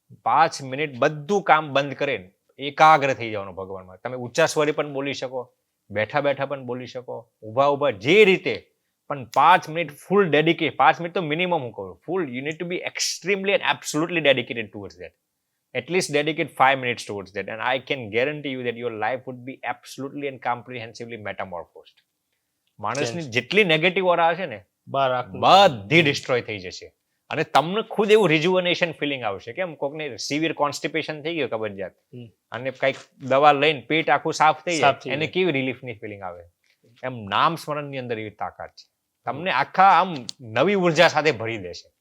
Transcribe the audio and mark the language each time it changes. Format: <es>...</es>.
<gu>5 minute બધું કામ બંધ કરે, એકાગ્ર થઈ જવાનું ભગવાનમાં. તમે ઊંચા સ્વરે પણ બોલી શકો, બેઠા બેઠા પણ બોલી શકો, ઊભા ઊભા, જે રીતે પણ 5 મિનિટ ફૂલ ડેડિકેટ. 5 મિનિટ તો મિનિમમ હું કહું, ફૂલ.</gu> <en>You need to be extremely and absolutely dedicated towards that. At least dedicate 5 minutes towards that, and I can guarantee you that your life would be absolutely and comprehensively metamorphosed.</en> <gu>માણસની જેટલી negative ઓરા હશે ને બહાર આખું બધી destroy થઈ જશે, અને તમને ખુદ એવું રિજુવનેશન ફિલિંગ આવશે. કેમ કોકને સિવિયર કોન્સ્ટિપેશન થઈ ગયો કબજિયાત, હમ. અને કઈક દવા લઈને પેટ આખું સાફ થઈ સાફ થઈ જાય, એને જાય. કેવી રિલીફની ફિલિંગ આવે. એમ નામ સ્મરણની અંદર એવી તાકાત છે, તમને આખા આમ નવી ઉર્જા સાથે ભરી દેશે,</gu>